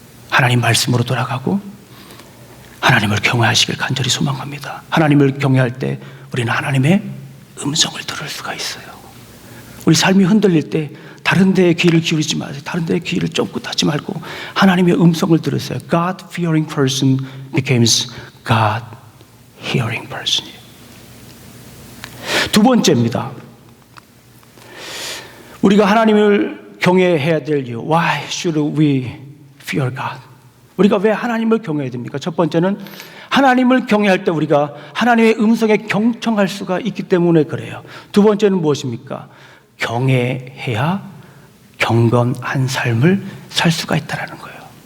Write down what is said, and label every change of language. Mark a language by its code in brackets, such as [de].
[ko] 하나님 말씀으로 돌아가고 하나님을 경외하시길 간절히 소망합니다. 하나님을 경외할 때 우리는 하나님의 음성을 들을 수가 있어요. 우리 삶이 흔들릴 때 다른 데에 귀를 기울이지 마세요. 다른 데에 귀를 쫑긋하지 말고 하나님의 음성을 들으세요. [en] God-fearing person becomes God-hearing person. [ko] 두 번째입니다. 우리가 하나님을 경외해야 될 이유. [en] Why should we fear God? [ko] 우리가 왜 하나님을 경외해야 됩니까? 첫 번째는 하나님을 경외할 때 우리가 하나님의 음성에 경청할 수가 있기 때문에 그래요. 두 번째는 무엇입니까? 경외해야 경건한 삶을 살 수가 있다는 거예요.